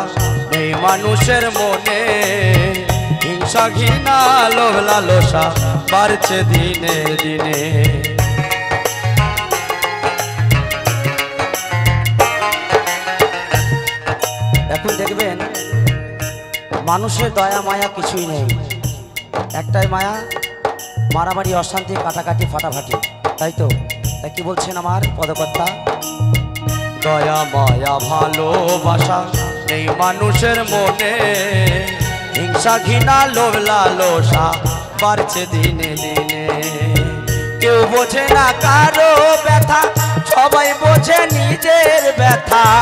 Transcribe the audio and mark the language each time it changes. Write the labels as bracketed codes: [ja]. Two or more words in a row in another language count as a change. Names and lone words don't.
[bn] নেই মানুষের মনে হিংসা ঘৃণা লোভ লালসা বাড়ছে দিনে দিনে এখন দেখবেন মানুষের দয়া মায়া কিছুই নেই একটাই মায়া মারামারি অশান্তি কাটাকাটি ফাটাফাটি তাই তো তাই কি বলছেন আমার পদকর্তা দয়া মায়া ভালোবাসা নেই মানুষের মনে হিংসা ঘৃণা লোভ লালসা বাড়ছে দিনে দিনে কেউ বোঝে না কারো ব্যথা সবাই বোঝে নিজের ব্যথা